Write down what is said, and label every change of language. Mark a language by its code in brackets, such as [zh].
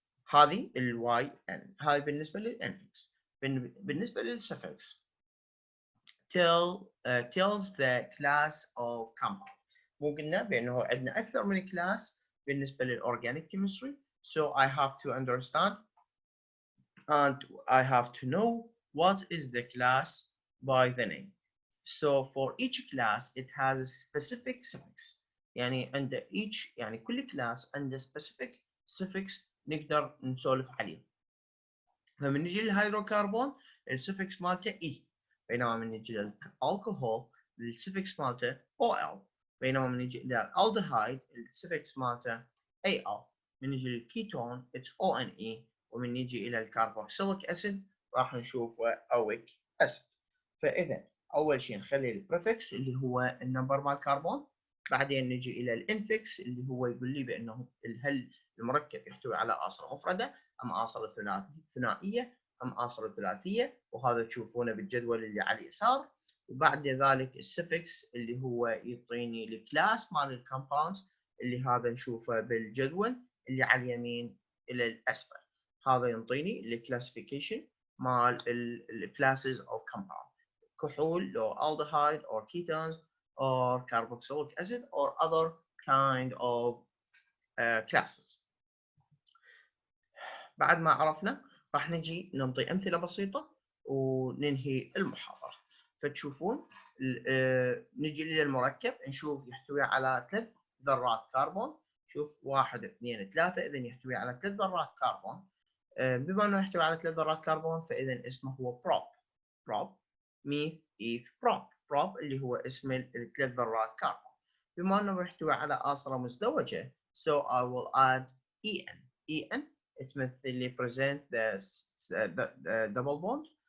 [ar] هذه الواي ان، هاي بالنسبه للانفكس. بالنسبه للسفكس [en] tells the class of compound. [ar] مو قلنا بانه عندنا اكثر من كلاس بالنسبه للاورجانيك [en] chemistry، so I have to understand and I have to know what is the class by the name. [ar] So for each class it has a specific suffix. يعني عند يعني كل كلاس عنده [en] specific suffix [ar] نقدر نسولف عليه. فمن نجي للهيدروكربون السفكس مالته E، بينما من نجي للالكحول السفكس مالته OL، بينما من نجي للالدهايد السفكس مالته AL، من نجي للكيتون [en] it's ONE، [ar] ومن نجي الى الكربوكسيليك اسيد راح نشوفه اويك اسيد. فاذا اول شيء نخلي البريفكس اللي هو النمبر مال الكربون، بعدين نجي الى الانفكس اللي هو يقول لي بانه هل المركب يحتوي على اصله مفرده ام اصله ثنائيه ام اصله ثلاثيه، وهذا تشوفونه بالجدول اللي على اليسار. وبعد ذلك السفكس اللي هو يعطيني الكلاس مال الكومباوندز اللي هذا نشوفه بالجدول اللي على اليمين الى الاسفل. هذا يعطيني الكلاسيفيكيشن مال الكلاسز اوف كومباوند، كحول لو [en] aldehyde or ketones or carboxylic acid or other kind of classes. [ar] بعد ما عرفنا راح نجي نعطي أمثلة بسيطة وننهي المحاضرة. فتشوفون نجي للمركب نشوف يحتوي على 3 ذرات كربون. شوف 1 2 3، إذن يحتوي على 3 ذرات كربون. بما أنه يحتوي على 3 ذرات كربون فإذن اسمه هو بروب ميث إيث بروب اللي هو اسم ال3 ذرات كربون. بما أنه يحتوي على آصرة مزدوجة [en] so I will add En [ar] تمثل لي [en] present the double bond.